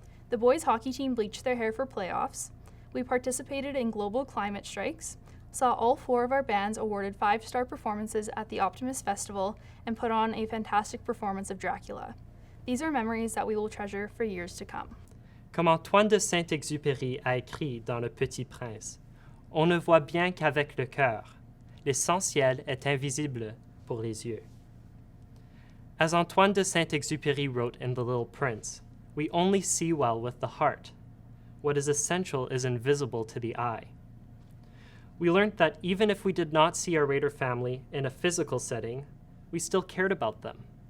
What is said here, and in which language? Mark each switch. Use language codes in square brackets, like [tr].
[en] The boys hockey team bleached their hair for playoffs. We participated in global climate strikes, saw all 4 of our bands awarded 5-star performances at the Optimist Festival, and put on a fantastic performance of Dracula. These are memories that we will treasure for years to come. [fr] Comme Antoine de Saint-Exupéry a écrit dans Le Petit Prince, on ne voit bien qu'avec le cœur. L'essentiel est invisible pour les yeux. [en] As Antoine de Saint-Exupéry wrote in The Little Prince, we only see well with the heart. What is essential is invisible to the eye. We learned that even if we did not see our Raider family in a physical setting, we still cared about them.